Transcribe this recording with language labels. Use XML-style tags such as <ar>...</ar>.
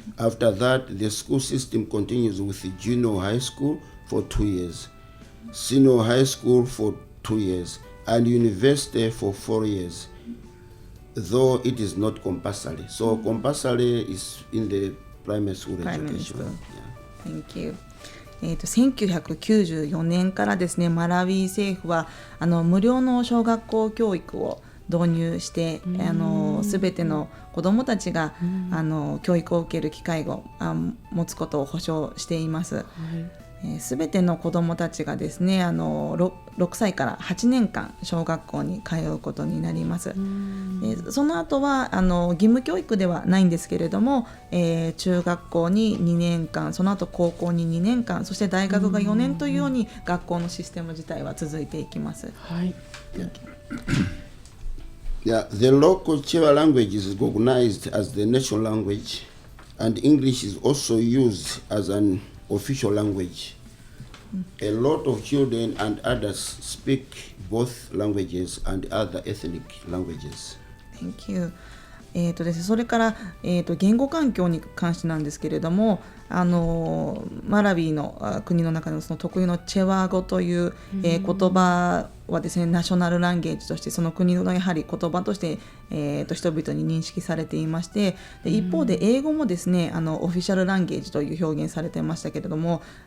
<en>After that, the school system continues with the junior high school for 2 years, senior high school for 2 years, and university for 4 years, though it is not compulsory. So compulsory is in the primary school education. Thank you.</en> <ja>1994年からですね、マラウィ政府は無料の小学校教育を導入して、すべての子どもたちが教育を受ける機会を持つことを保障しています。すべての子どもたちがですね、6歳から8年間小学校に通うことになります。その後は義務教育ではないんですけれども、中学校に2年間、その後高校に2年間、そして大学が4年というように学校のシステム自体は続いていきます。はい。</ja> <en>Yeah, the local Chewa language is recognized as the national language, and English is also used as an official language. A lot of children and adults speak both languages and other ethnic languages. Thank you.</en> <ja>ですね、それから、言語環境に関してなんですけれども、マラウィの国の中のその特有のチェワ語という、言葉はですね、ナショナルランゲージとしてその国のやはり言葉として、人々に認識されていまして、で一方で英語もですね、オフィシャルランゲージという表現されてましたけれども、</ja>